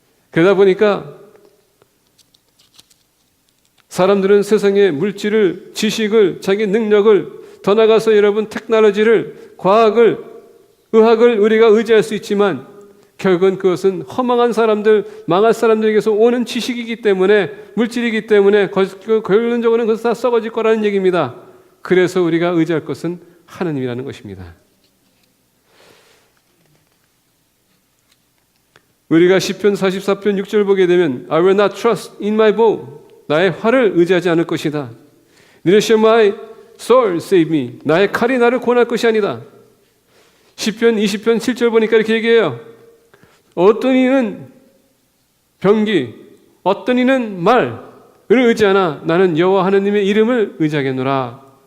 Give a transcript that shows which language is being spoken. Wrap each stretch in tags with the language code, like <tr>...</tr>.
<ko>그러다 보니까 사람들은 세상의 물질을, 지식을, 자기 능력을, 더 나아가서 여러분 테크놀로지를, 과학을, 의학을 우리가 의지할 수 있지만 결국은 그것은 허망한 사람들, 망할 사람들에게서 오는 지식이기 때문에, 물질이기 때문에 결론적으로는 그것은 다 썩어질 거라는 얘기입니다. 그래서 우리가 의지할 것은 하나님이라는 것입니다. 우리가 시편 44편 6절 보게 되면</ko> <en>I will not trust in my bow.</en> <ko>나의 활을 의지하지 않을 것이다.</ko> <en>Neither shall my sword save me.</en> <ko>나의 칼이 나를 구원할 것이 아니다. 시편 20편 7절 보니까 이렇게 얘기해요. 어떤 이는 병기, 어떤 이는 말을 의지하나 나는 여호와 하나님의 이름을 의지하겠노라.</ko>